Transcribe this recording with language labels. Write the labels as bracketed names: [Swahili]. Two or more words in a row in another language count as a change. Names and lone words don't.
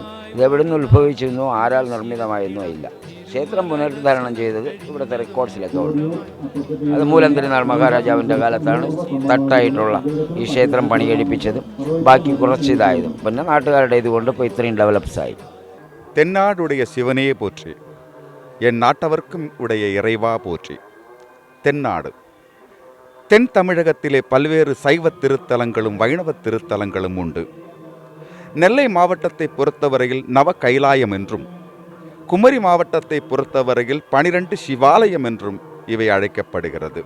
[Malayalam] ഇത് എവിടെ നിന്ന് ഉത്ഭവിച്ചെന്നോ ആരാൽ നിർമ്മിതമായെന്നോ ഇല്ല. ക്ഷേത്രം പുനരുദ്ധാരണം ചെയ്തത് ഇവിടുത്തെ റെക്കോർഡ്സിലൊക്കെ ഉണ്ട്. അത് മൂലം തിരുനാൾ മഹാരാജാവിൻ്റെ കാലത്താണ് തട്ടായിട്ടുള്ള ഈ ക്ഷേത്രം പണി കഴിപ്പിച്ചതും ബാക്കി കുറച്ചിതായതും. പിന്നെ നാട്ടുകാരുടെ ഇതുകൊണ്ട് ഇപ്പോൾ ഇത്രയും ഡെവലപ്സായി. [Tamil] தென்னாடுடைய சிவனையே போற்றி, என் நாட்டவர்க்கும் உடைய இறைவா போற்றி. தென்னாடு தென் தமிழகத்திலே பல்வேறு சைவ திருத்தலங்களும் வைணவ திருத்தலங்களும் உண்டு. நெல்லை மாவட்டத்தை பொறுத்தவரையில் நவ கைலாயம் என்றும், குமரி மாவட்டத்தை பொறுத்தவரையில் 12 சிவாலயம் என்றும் இவை அழைக்கப்படுகிறது.